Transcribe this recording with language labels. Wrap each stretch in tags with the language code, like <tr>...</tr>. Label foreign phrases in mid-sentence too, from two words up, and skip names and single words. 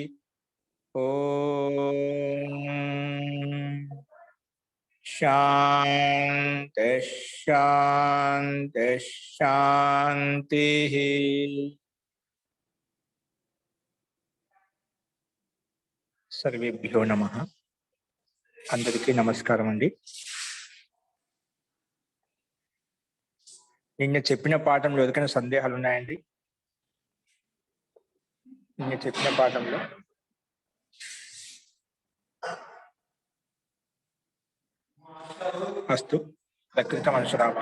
<sa>ओम शांति शांति शांति। सर्वेभ्यो नमः।</sa> <te>అందరికీ నమస్కారం అండీ। నిన్న చెప్పిన పాఠంలో ఏదైనా సందేహాలు ఉన్నాయండి? నిన్న చెప్పిన పాఠంలో</te> <sa>అస్తు ప్రకృత మనుషురామః.</sa>